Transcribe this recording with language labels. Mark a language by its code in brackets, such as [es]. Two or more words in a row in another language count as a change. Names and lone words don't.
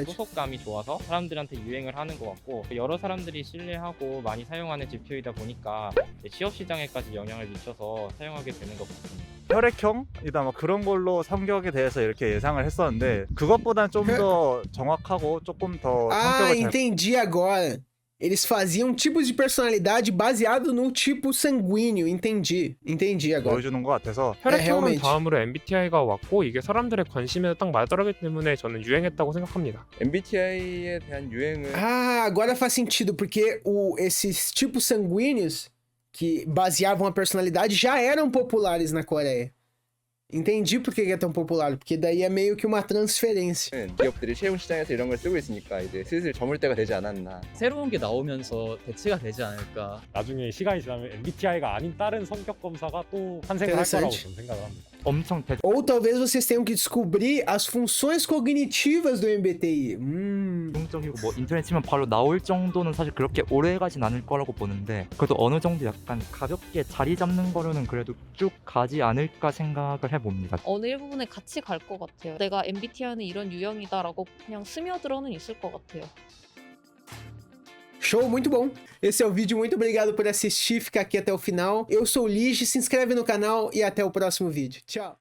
[ko] 소속감이 좋아서 사람들한테 유행을 하는 것 같고 여러 사람들이 신뢰하고 많이 사용하는 지표이다 보니까 이제 취업 시장에까지 영향을 미쳐서 사용하게 되는 것 같습니다. 혈액형이다 뭐 그런 걸로 성격에 대해서 이렇게 예상을 했었는데 그것보다는 좀 더 정확하고 조금 더 [pt] Ah, [ko] 성격을 잘 [pt] entendi agora. Eles faziam tipos de personalidade baseado no tipo sanguíneo. Entendi. Entendi agora. [ko] 보여주는 것 같아서 [pt] É, realmente. [ko] 다음으로 MBTI가 왔고 이게 사람들의 관심에 딱 맞더라기 때문에 저는 유행했다고 생각합니다. MBTI에 대한 유행은 [pt] Ah, agora faz sentido, porque esses tipos sanguíneos que baseavam a personalidade já eram populares na Coreia. Entendi por que é tão popular, porque daí é meio que uma transferência. [ko] 기업들이 채용 시장에서 이런 걸 쓰고 있으니까 이제 슬슬 저물 때가 되지 않았나. 새로운 게 나오면서 대체가 되지 않을까. 나중에 시간이 지나면 MBTI가 아닌 다른 성격 검사가 또 탄생을 할 거라고 [pt] Interessante. [ko] 저는 생각을 합니다. 엄청 [pt] Ou talvez vocês tenham que descobrir as funções cognitivas do MBTI. [ko] 대중적이고 뭐 인터넷 치면 바로 나올 정도는 사실 그렇게 오래 가진 않을 거라고 보는데 그래도 어느 정도 약간 가볍게 자리 잡는 거로는 그래도 쭉 가지 않을까 생각을 해봅니다. 어느 일부분에 같이 갈 것 같아요. 내가 MBTI는 이런 유형이다라고 그냥 스며들어는 있을 것 같아요. [pt] Show, muito bom. Esse é o vídeo, muito obrigado por assistir, ficar aqui até o final. Eu sou o Lige, se inscreve no canal e até o próximo vídeo. Tchau.